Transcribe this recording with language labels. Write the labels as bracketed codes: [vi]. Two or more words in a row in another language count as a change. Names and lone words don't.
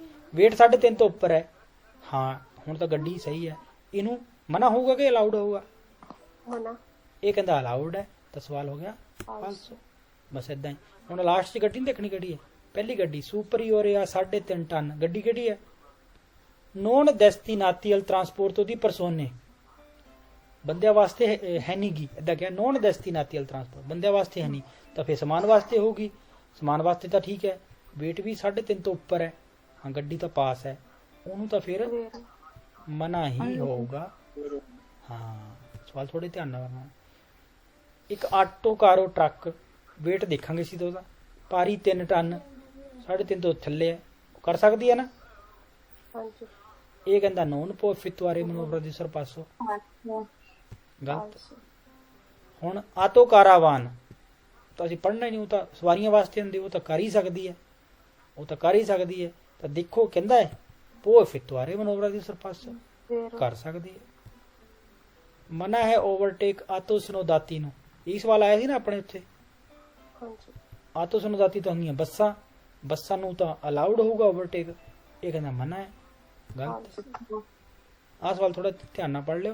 [pa] weight 3.5 ਤੋਂ ਉੱਪਰ ਹੈ। ਹਾਂ, ਹੁਣ ਤਾਂ ਗੱਡੀ ਸਹੀ ਹੈ। ਇਹਨੂੰ ਮਨਾ ਹੋਊਗਾ ਕਿ ਅਲਾਉਡ ਹੋਊਗਾ? ਮਨਾ ਇਹ ਕਹਿੰਦਾ ਅਲਾਉਡ ਹੈ, ਤਾਂ ਸਵਾਲ ਹੋ ਗਿਆ ਫਾਲਸੋ। ਬਸ ਇਦਾਂ ਹੀ। ਹੁਣ ਲਾਸਟ 'ਚ ਗੱਡੀ ਨਹੀਂ ਦੇਖਣੀ ਕਿਹੜੀ ਹੈ। ਪਹਿਲੀ ਗੱਡੀ ਸੁਪਰੀਓਰੇ ਆ 3.5 ਟਨ ਗੱਡੀ ਕਿਹੜੀ ਹੈ? [it] ਨੋਨ destinati al trasporto di persone, [pa] ਬੰਦਿਆਂ ਵਾਸਤੇ ਹੈ ਨਹੀਂ ਗੀ, ਇਦਾਂ ਕਿਹਾ। [it] ਨੋਨ destinati al trasporto, [pa] ਬੰਦਿਆਂ ਵਾਸਤੇ ਹੈ ਨਹੀਂ, ਤਾਂ ਫਿਰ ਸਮਾਨ ਵਾਸਤੇ ਹੋਊਗੀ। ਸਮਾਨ ਵਾਸਤੇ ਤਾਂ ਠੀਕ ਹੈ, weight ਵੀ 3.5 ਤੋਂ ਉੱਪਰ ਹੈ। ਹਾਂ, ਗੱਡੀ ਤਾਂ ਪਾਸ ਹੈ, ਉਹਨੂੰ ਤਾਂ ਫਿਰ [it] ਵੇਰੋ [pa] ਮਨਾ ਹੀ ਹੋਊਗਾ। ਹਾਂ, ਸਵਾਲ ਥੋੜੇ ਧਿਆਨ ਨਾਲ ਕਰਨਾ। ਇੱਕ ਆਟੋ ਕਾਰੋ ਟਰੱਕ, weight ਦੇਖਾਂਗੇ ਸੀ ਤਾਂ ਉਹਦਾ, ਭਾਰੀ 3 ਟਨ, 3.5 ਤੋਂ ਥੱਲੇ ਹੈ, ਕਰ ਸਕਦੀ ਹੈ ਨਾ। ਹਾਂਜੀ ਇਹ ਕਹਿੰਦਾ [it] non può effettuare manovra di sorpasso falso [pa] ਗਲਤ। [it] falso [pa] ਹੁਣ ਆਟੋ ਕਾਰਾਵਾਨ ਤਾਂ ਅਸੀਂ ਪੜ੍ਹਨਾ ਹੀ ਨਹੀਂ, ਉਹ ਤਾਂ ਸਵਾਰੀਆਂ ਵਾਸਤੇ ਹੁੰਦੀ, ਉਹ ਤਾਂ ਕਰ ਹੀ ਸਕਦੀ ਹੈ, ਉਹ ਤਾਂ ਕਰ ਹੀ ਸਕਦੀ ਹੈ। ਤਾਂ ਦੇਖੋ ਕਹਿੰਦਾ ਹੈ [it] può effettuare manovra di sorpasso vero [pa] ਕਰ ਸਕਦੀ ਹੈ। ਮਨਾ ਹੈ ਓਵਰਟੇਕ ਆਟੋ ਸਨੋਦਾਤੀ ਨੂੰ, ਇਹ ਸਵਾਲ ਆਇਆ ਸੀ ਨਾ ਆਪਣੇ ਉੱਥੇ। ਹਾਂਜੀ ਆਟੋ ਸਨੋਦਾਤੀ ਤਾਂ ਹੁੰਦੀਆਂ ਬੱਸਾਂ, ਬੱਸਾਂ ਨੂੰ ਤਾਂ ਅਲਾਉਡ ਹੋਊਗਾ ਓਵਰਟੇਕ, ਇਹ ਕਹਿੰਦਾ ਮਨਾ ਹੈ, ਗਲਤ। [it] falso [pa] ਆਹ ਸਵਾਲ ਥੋੜਾ ਧਿਆਨ ਨਾਲ ਪੜ੍ਹ ਲਿਓ।